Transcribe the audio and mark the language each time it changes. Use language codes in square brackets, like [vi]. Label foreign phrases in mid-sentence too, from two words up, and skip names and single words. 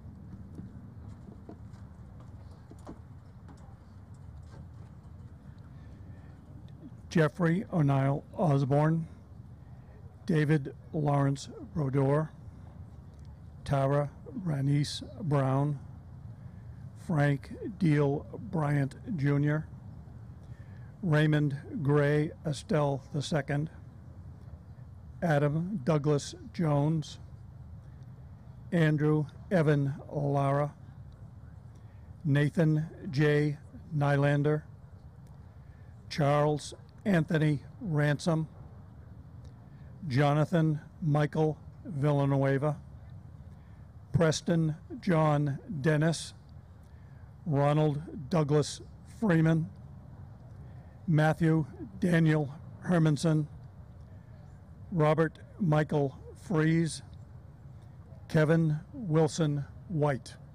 [en] Jeffrey O'Neill Osborne, David Lawrence Brodeur, Tara Ranice Brown, Frank Deal Bryant Jr., Raymond Gray Estelle II, Adam Douglas Jones, Andrew Evan Lara, Nathan J. Nylander, Charles Anthony Ransom, Jonathan Michael Villanueva, Preston John Dennis, Ronald Douglas Freeman, Matthew Daniel Hermanson, Robert Michael Fries, Kevin Wilson White.